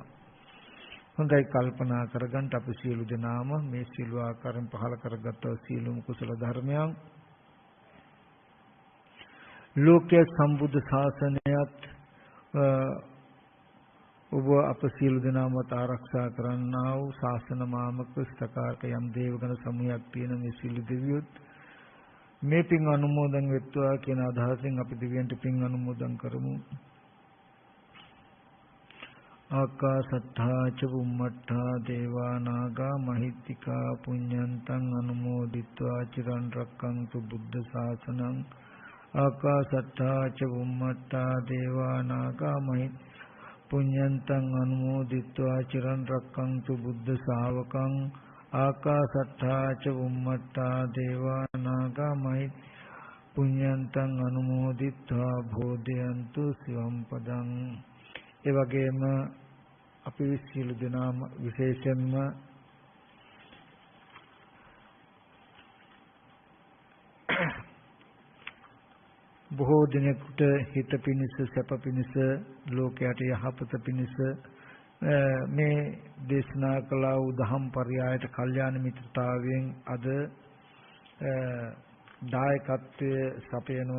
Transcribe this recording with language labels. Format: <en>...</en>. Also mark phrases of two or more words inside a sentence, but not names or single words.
<si>හොඳයි කල්පනා කරගන්න අපි සියලු දෙනාම මේ සියලු ආකාරයෙන් පහල කරගත්ත සියලුම කුසල ධර්මයන් ලෝකයේ සම්බුද්ධ ශාසනයත් ඔබ අප සියලු දෙනාමත් ආරක්ෂා කරන්නා වූ ශාසන මාමක ස්ථකාරක යම් දේවගණ සමූහයක් තියෙන මේ සියලු දෙවියොත් මේ පින් අනුමෝදන් වෙත්වා කියන අදහසින් අපි දෙවියන්ට පින් අනුමෝදන් කරමු.</si> <pi>ආකාසත්තා ච බුම්මත්තා දේවා නාග මහිත්‍තිකා පුඤ්ඤන්තං අනුමෝදිත්වා චිරන් රැක්කන්තු බුද්ධ ශාසනං. ආකාසත්තා ච බුම්මත්තා දේවා නාග පුඤ්ඤන්තං අනුමෝදිත්වා චිරන් රැක්කන්තු බුද්ධ ශාවකං. ආකාසත්තා ච බුම්මත්තා දේවා නාග පුඤ්ඤන්තං අනුමෝදිත්වා භෝදයන්තු සිවම් පදං.</pi> <si>ඒ වගේම අපි සියලු දෙනාම විශේෂයෙන්ම බොහෝ දිනෙකට හිත පිණිස සැප පිණිස ලෝකයට යහපත පිණිස මේ දේශනා කළ වූ දහම් පරයයට කල්යාණ මිත්‍රතාවයෙන් අද දායකත්වයේ සපයනවා.</si>